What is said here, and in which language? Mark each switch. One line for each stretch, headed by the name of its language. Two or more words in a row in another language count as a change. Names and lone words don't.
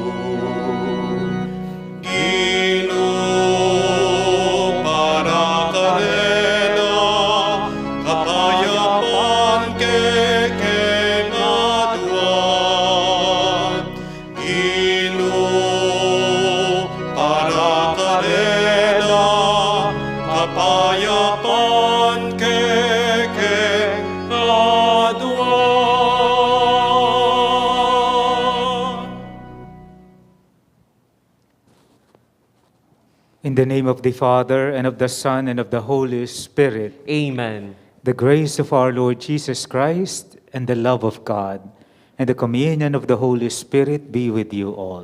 Pampanga: Gino para karena kapayapan kekeng aduan. Gino para karena kapayapan kekeng aduan.
English: In the name of the Father, and of the Son, and of the Holy Spirit. Amen. The grace of our Lord Jesus Christ, and the love of God, and the communion of the Holy Spirit be with you all.